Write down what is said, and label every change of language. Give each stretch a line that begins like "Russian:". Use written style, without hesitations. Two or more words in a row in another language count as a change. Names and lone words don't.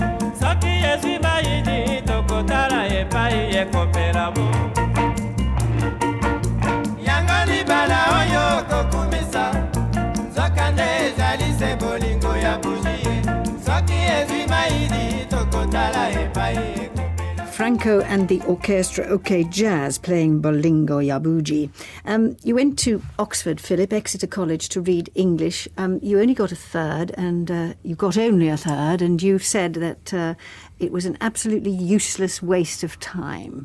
Lingala: Soki ezwi bayidi tokotala epai ekopela bo. Yango libala oyo kokumisa nzoka nde ezali se bolingo ya buziye. Soki ezwi bayidi tokotala epai ekopela.
English: Franco and the orchestra OK Jazz playing Bolingo Yabuji. You went to Oxford, Philip, Exeter College to read English. You only got a third, and you got only a third, and you've said that it was an absolutely useless waste of time.